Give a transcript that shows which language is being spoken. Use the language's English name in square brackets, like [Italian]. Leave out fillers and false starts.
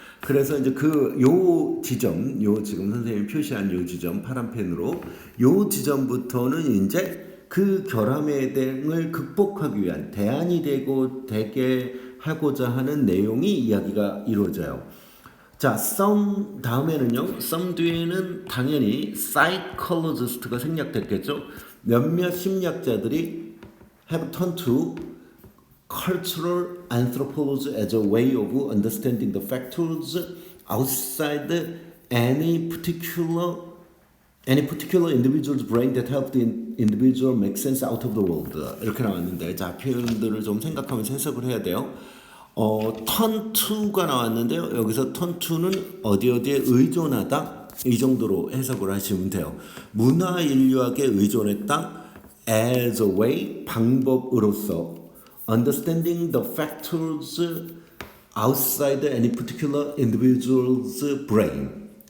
[Korean] 그래서 이제 요 지점, 지금 선생님이 표시한 요 지점, 파란 펜으로 요 지점부터는 이제 그 결함의 대응을 극복하기 위한 대안이 되게 하고자 하는 내용이 이야기가 이루어져요. 자, some 다음에는요. some 뒤에는 당연히 psychologist가 생략됐겠죠. 몇몇 심리학자들이 [English] have turned to cultural anthropology as a way of understanding the factors outside any particular individual's brain that help the individual make sense out of the world. [Korean] 이렇게 나왔는데, 자, 표현들을 좀 생각하면서 해석을 해야 돼요. turn to가 나왔는데요. 여기서 turn to는 어디에 의존하다, 이 정도로 해석을 하시면 돼요. 문화 인류학에 의존했다 [English] as a way, [Korean] 방법으로서 [English] understanding the factors outside any particular individual's brain.